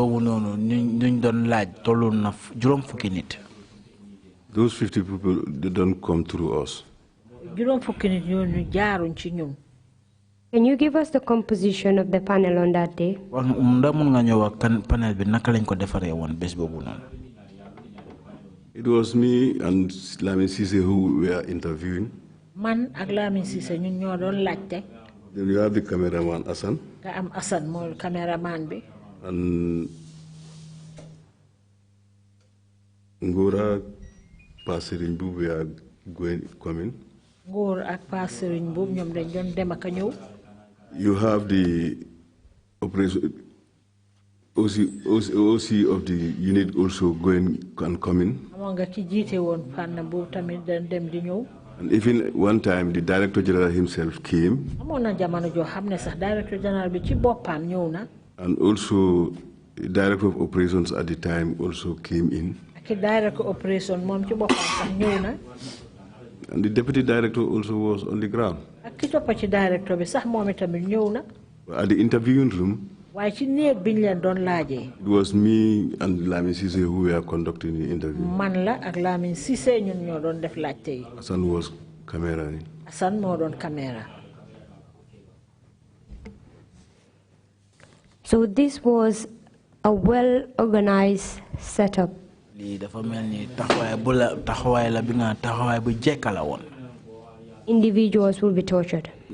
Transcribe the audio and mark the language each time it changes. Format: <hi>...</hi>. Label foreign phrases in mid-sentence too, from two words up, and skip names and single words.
<en>Those 50 people, they don't come through us. Can you give us the composition of the panel on that day? It was me and Lamin Sise who were interviewing.</en> <wo>Man ak Lamin Sise ñun ñoo doon laajte.</wo> <en>Then you have the cameraman Asan.</en> <wo>Nga am Asan mooy cameraman bi.</wo> <en>And Ngora Passering Boob were coming.</en> <wo>Ngor ak Passering Boob ñoom dañ doon dem ak ñëw.</wo> <en>You have the operation OC of the unit also going and coming.</en> <wo>Amoon nga ki jiite woon fànn boobu tamit dañ dem di ñëw.</wo> <en>And even one time the Director General himself came.</en> <wo>Amoon na jamono joo xam ne sax</wo> <en>Director General</en> <wo>bi ci boppam ñëw na.</wo> <en>And also the Director of Operations at the time also came in.</en> <wo>Ki</wo> <en>Director Operation</en> <wo>moom ci boppam sax ñëw na.</wo> <en>And the Deputy Director also was on the ground.</en> <wo>Ak ki toppa ci Director bi sax moom tamit ñëw na.</wo> <en>At the interviewing room,</en> <wo>waaye ci néeg biñ leen doon laajee.</wo> <en>it was me and Lamin Sise who were conducting the interview.</en> <wo>Man la ak Lamin Sise ñun ñoo doon def laajte yi.</wo> <en>Hassan was camera.</en> <wo>Hassan moo doon caméra.</wo> <en>So this was a well-organized setup. Individuals will be tortured.</en>